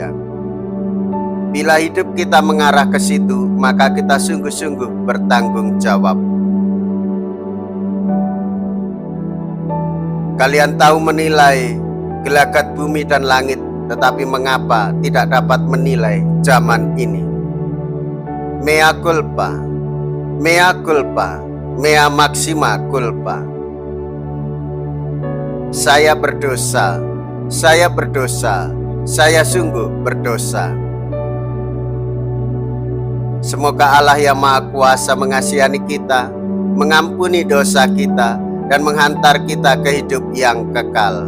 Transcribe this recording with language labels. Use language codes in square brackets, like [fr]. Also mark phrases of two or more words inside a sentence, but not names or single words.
[id] Bila hidup kita mengarah ke situ, maka kita sungguh-sungguh bertanggung jawab. Kalian tahu menilai gelagat bumi dan langit, tetapi mengapa tidak dapat menilai zaman ini? [la] Mea culpa, mea culpa, mea maxima culpa. [id] Saya berdosa, saya berdosa, saya sungguh berdosa. Semoga Allah yang Maha Kuasa mengasihani kita, mengampuni dosa kita, dan menghantar kita ke hidup yang kekal.